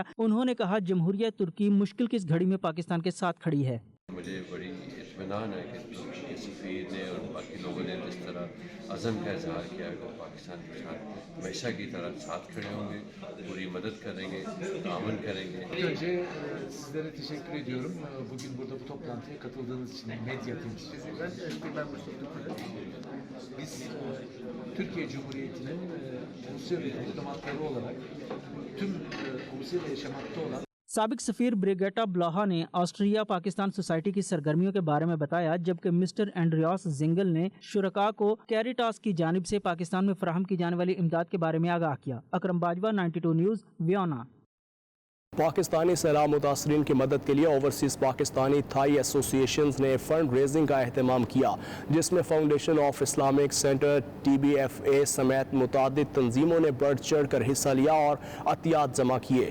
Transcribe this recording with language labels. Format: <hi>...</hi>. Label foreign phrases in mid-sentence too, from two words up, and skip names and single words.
<ur>انہوں نے کہا جمہوریہ ترکی مشکل کی اس گھڑی میں پاکستان کے ساتھ کھڑی ہے. مجھے بڑی اطمینان ہے کہ ترکی کے سفیر نے اور باقی لوگوں نے جس طرح عزم ka اظہار کیا کہ پاکستان کے ساتھ ہمیشہ کی طرح ساتھ kھڑے hوں گے, پوری مدد کریں گے, تعاون کریں گے.</ur> <tr>Önce sizlere teşekkür ediyorum. Bugün burada bu toplantıya katıldığınız için medya temsilcilerinden. Biz Türkiye Cumhuriyeti'nin uluslararası diplomatları olarak tüm Rusya'da yaşamakta olan</tr> <ur>سابق سفیر بریگیٹا بلاہا نے آسٹریا پاکستان سوسائٹی کی سرگرمیوں کے بارے میں بتایا، جبکہ مسٹر اینڈریاس زنگل نے شرکاء کو کیریٹاس کی جانب سے پاکستان میں فراہم کی جانے والی امداد کے بارے میں آگاہ کیا۔ اکرم باجوہ، 92 نیوز، ویونا۔ پاکستانی سیلاب متاثرین کی مدد کے لیے اوورسیز پاکستانی تھائی ایسوسی ایشنز نے فنڈ ریزنگ کا اہتمام کیا، جس میں فاؤنڈیشن آف اسلامک سینٹر TBFA سمیت متعدد تنظیموں نے بڑھ چڑھ کر حصہ لیا اور عطیات جمع کیے۔</ur>